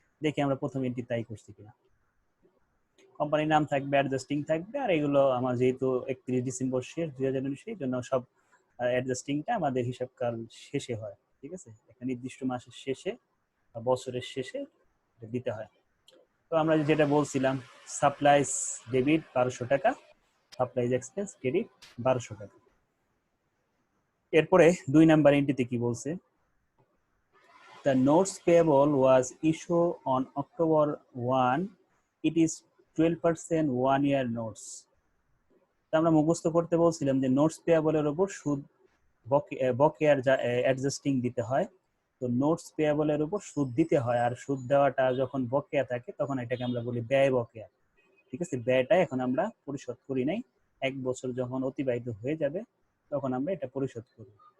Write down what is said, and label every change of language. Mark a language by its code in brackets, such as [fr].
[bn] দেখি আমরা প্রথম এন্ট্রি তাই করছি কিনা। কোম্পানির নাম থাকবে, অ্যাডজাস্টিং থাকবে, আর এগুলো আমার যেহেতু 31 ডিসেম্বর শেষ 2019, এই জন্য সব অ্যাডজাস্টিংটা আমাদের হিসাবকাল শেষে হয়। ঠিক আছে, একটা নির্দিষ্ট মাসের শেষে বা বছরের শেষে দিতে হয়। তো আমরা যেটা বলছিলাম সাপ্লাইজ ডেবিট 1,200 টাকা, সাপ্লাইজ এক্সপেন্স ক্রেডিট 1,200 টাকা। এরপরে 2 নাম্বার এন্ট্রিতে কি বলছে? [en] The notes payable was issued on October 1. It is 12% 1 year notes. [bn] তো আমরা মুখস্থ করতে বলছিলাম যে নোটস পেয়াবলের উপর সুদ বকেয়ার অ্যাডজাস্টিং দিতে হয়। তো নোটস পেয়াবলের উপর সুদ দিতে হয়, আর সুদ দেওয়াটা যখন বকেয়া থাকে তখন এটাকে আমরা বলি ব্যয় বকেয়া। ঠিক আছে, ব্যয়টা এখন আমরা পরিশোধ করি নাই, 1 বছর যখন অতিবাহিত হয়ে যাবে তখন আমরা এটা পরিশোধ করব।